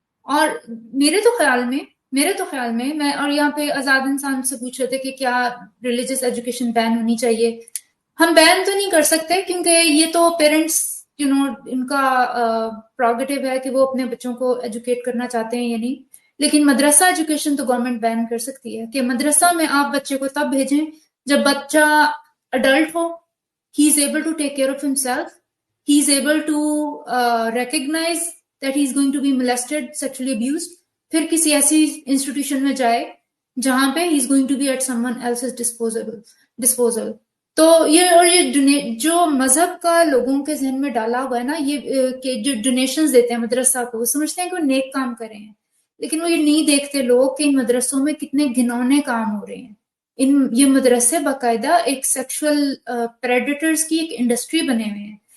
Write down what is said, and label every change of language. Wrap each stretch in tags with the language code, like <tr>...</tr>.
<ur>اور میرے تو خیال میں میں اور یہاں پہ آزاد انسان سے پوچھ رہے تھے کہ کیا ریلیجس ایجوکیشن بین ہونی چاہیے. ہم بین تو نہیں کر سکتے کیونکہ یہ تو پیرنٹس ان کا پروگیٹو ہے کہ وہ اپنے بچوں کو ایجوکیٹ کرنا چاہتے ہیں یا نہیں. لیکن مدرسہ ایجوکیشن تو گورنمنٹ بین کر سکتی ہے کہ مدرسہ میں آپ بچے کو تب بھیجیں جب بچہ adult ہو,</ur> <en>he is able to take care of himself, he is able to recognize that he is going to be molested, sexually abused.</en> <ur>پھر کسی ایسی انسٹیٹیوشن میں جائے جہاں پہ</ur> <en>he is going to be at someone else's disposal.</en> <ur>تو یہ جو مذہب کا لوگوں کے ذہن میں ڈالا ہوا ہے نا, یہ کہ جو ڈونیشنز دیتے ہیں مدرسہ کو, وہ سمجھتے ہیں کہ وہ نیک کام کر رہے ہیں, لیکن وہ یہ نہیں دیکھتے لوگ کہ ان مدرسوں میں کتنے گھنونے کام ہو رہے ہیں. یہ مدرسے باقاعدہ ایک سیکشول پریڈیٹرز کی ایک انڈسٹری بنے ہوئے ہیں.</ur>